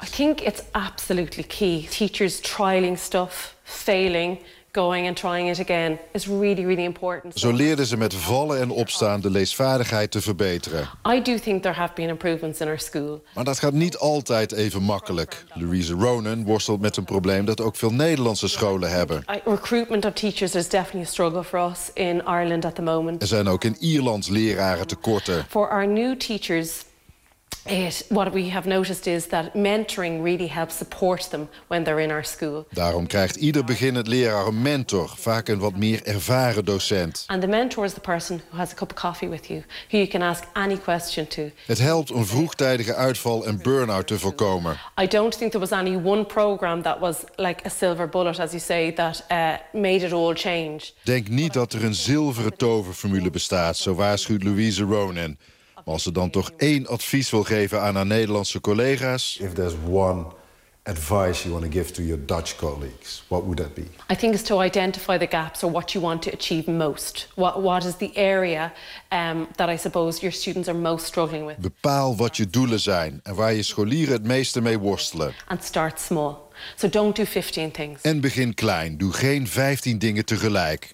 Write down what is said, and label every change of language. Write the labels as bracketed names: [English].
[English] I think it's absolutely key. Teachers trialing stuff, failing, going and trying it again is really, really important. [Dutch] Zo leerden ze met vallen en opstaan de leesvaardigheid te verbeteren. [English] I do think there have been improvements in our school. [Dutch] Maar dat gaat niet altijd even makkelijk. Louise Ronan worstelt met een probleem dat ook veel Nederlandse scholen hebben. [English] Recruitment of teachers is definitely a struggle for us in Ireland at the moment. [Dutch] Er zijn ook in Ierland leraren tekorten. [English] For our new teachers. What we have noticed is that mentoring really helps support them when they're in our school. [Dutch] Daarom krijgt ieder beginnend leraar een mentor, vaak een wat meer ervaren docent. [English] And the mentor is the person who has a cup of coffee with you, who you can ask any question to. [Dutch] Het helpt een vroegtijdige uitval en burn-out te voorkomen. [English] I don't think there was any one program that was like a silver bullet, as you say, that made it all change. [Dutch] Denk niet dat er een zilveren toverformule bestaat, zo waarschuwt Louise Ronan. Maar als ze dan toch één advies wil geven aan haar Nederlandse collega's. [English] If there's one advice you want to give to your Dutch colleagues, what would that be? I think it's to identify the gaps or what you want to achieve most. What is the area that I suppose your students are most struggling with? [Dutch] Bepaal wat je doelen zijn en waar je scholieren het meeste mee worstelen. [English] And start small. So don't do 15 things. [Dutch] En begin klein. Doe geen 15 dingen tegelijk.